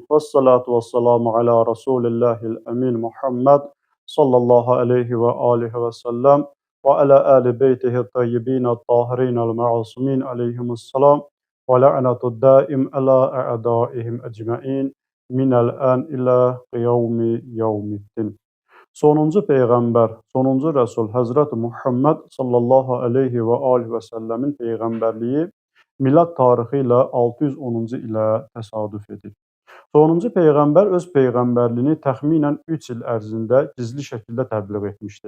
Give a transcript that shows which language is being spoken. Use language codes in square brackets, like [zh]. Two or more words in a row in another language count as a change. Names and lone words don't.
[ar] والصلاة والسلام على رسول الله الأمين محمد صلى الله عليه وآله وسلم وعلى آل بيته الطيبين الطاهرين المعصومين عليهم السلام واللعنة الدائمة على أعدائهم أجمعين من الآن إلى قيام يوم الدين. [az] Sonuncu Peyğəmbər, sonuncu Rəsul Həzrəti Muhammed [ar] صلى الله عليه وآله وسلم [az] peyğəmbərliyi milad tarixi ilə 610-cu ilə təsadüf edir. Sonuncu Peyğəmbər öz peyğəmbərliyini təxminən 3 il ərzində gizli şəkildə təbliğ etmişdir.